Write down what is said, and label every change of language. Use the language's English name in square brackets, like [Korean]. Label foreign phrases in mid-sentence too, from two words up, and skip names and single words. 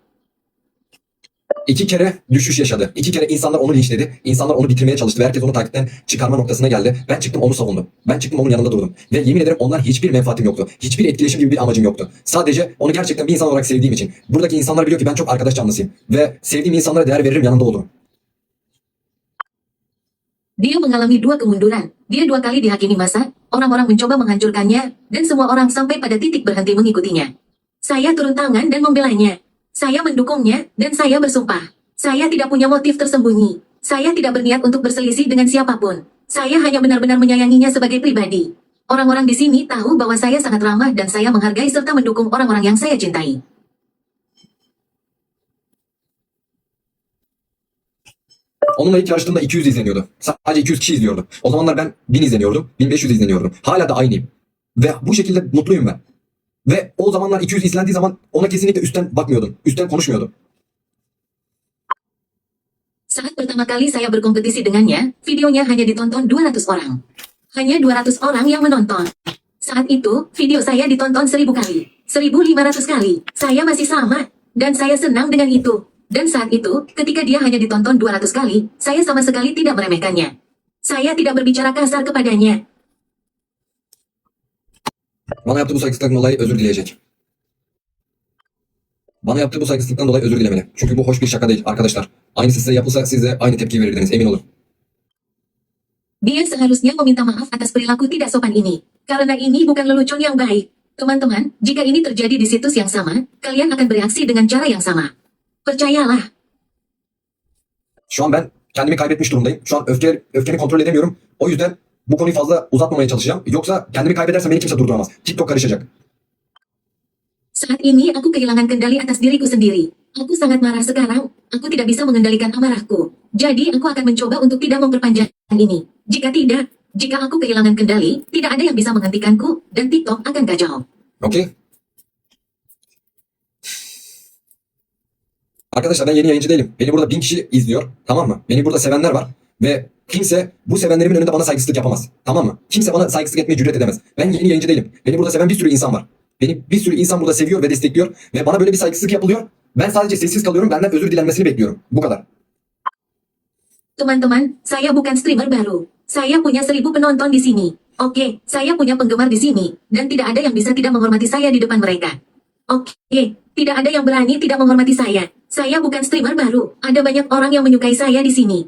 [Turkish] 2 kere düşüş yaşadı. 2 kere insanlar onu linçledi. İnsanlar onu bitirmeye çalıştı ve herkes onu takipten çıkarma noktasına geldi. Ben çıktım onu savundum. Ben çıktım onun yanında durdum. Ve yemin ederim ondan hiçbir menfaatim yoktu. Hiçbir etkileşim gibi bir amacım yoktu. Sadece onu gerçekten bir insan olarak sevdiğim için. Buradaki insanlar biliyor ki ben çok arkadaş canlısıyım. Ve sevdiğim insanlara değer veririm, yanında olurum. [Indonesian] Dia mengalami 2 kemunduran. Dia 2 kali dihakimi masa, orang-orang mencoba menghancurkannya, dan semua orang sampai pada titik berhenti mengikutinya. Saya turun tangan dan membelanya. Saya mendukungnya, dan saya bersumpah. Saya tidak punya motif tersembunyi. Saya tidak berniat untuk berselisih dengan siapapun. Saya hanya benar-benar menyayanginya sebagai pribadi. Orang-orang di sini tahu bahwa saya sangat ramah dan saya menghargai serta mendukung orang-orang yang saya cintai. [Turkish] Onunla ilk yarıştığımda 200 izleniyordu. Sadece 200 kişi izliyordu. O zamanlar ben 1000 izleniyordum. 1500 izleniyordum. Hala da aynıyım. Ve bu şekilde mutluyum ben. Ve o zamanlar 200 izlendiği zaman ona kesinlikle üstten bakmıyordum. Üstten konuşmuyordum. [Indonesian] Saat pertama kali saya berkompetisi dengannya, videonya hanya ditonton 200 orang. Hanya 200 orang yang menonton. Saat itu, video saya ditonton 1000 kali. 1500 kali. Saya masih sama. Dan saya senang dengan itu. Dan saat itu, ketika dia hanya ditonton 200 kali, saya sama sekali tidak meremehkannya. Saya tidak berbicara kasar kepadanya. [Turkish] Bana yaptığı bu saygısızlıktan dolayı özür dileyecek. Bana yaptığı bu saygısızlıktan dolayı özür dilemeli. Çünkü bu hoş bir şaka değil arkadaşlar. Aynısı size yapılsa siz de aynı tepki verirdiniz, emin olun. [Indonesian] Dia seharusnya meminta maaf atas perilaku tidak sopan ini. Karena ini bukan lelucon yang baik. Teman-teman, jika ini terjadi di situs yang sama, kalian akan bereaksi dengan cara yang sama. Percayalah. [Turkish] Şu an ben kendimi kaybetmiş durumdayım. Şu an öfkemi kontrol edemiyorum. O yüzden bu konuyu fazla uzatmamaya çalışacağım. Yoksa kendimi kaybedersem beni kimse durduramaz. TikTok karışacak. [Indonesian] Saat ini aku kehilangan kendali atas diriku sendiri. Aku sangat marah sekarang. Aku tidak bisa mengendalikan amarahku. Jadi aku akan mencoba untuk tidak memperpanjang ini. Jika tidak, jika aku kehilangan kendali, tidak ada yang bisa menghentikanku dan TikTok akan kacau. Okey. [Turkish] Arkadaşlar ben yeni yayıncı değilim. Beni burada 1000 kişi izliyor. Tamam mı? Beni burada sevenler var. Ve kimse bu sevenlerimin önünde bana saygısızlık yapamaz. Tamam mı? Kimse bana saygısızlık etmeye cüret edemez. Ben yeni yayıncı değilim. Beni burada seven bir sürü insan var. Beni bir sürü insan burada seviyor ve destekliyor. Ve bana böyle bir saygısızlık yapılıyor. Ben sadece sessiz kalıyorum. Benden özür dilenmesini bekliyorum. Bu kadar. [Indonesian] Teman-teman, saya bukan streamer baru. Saya punya 1000 penonton di sini. Oke, saya punya penggemar di sini. Dan tidak ada yang bisa tidak menghormati saya di depan mereka. Oke, tidak ada yang berani tidak menghormati saya. Saya bukan streamer baru. Ada banyak orang yang menyukai saya di sini.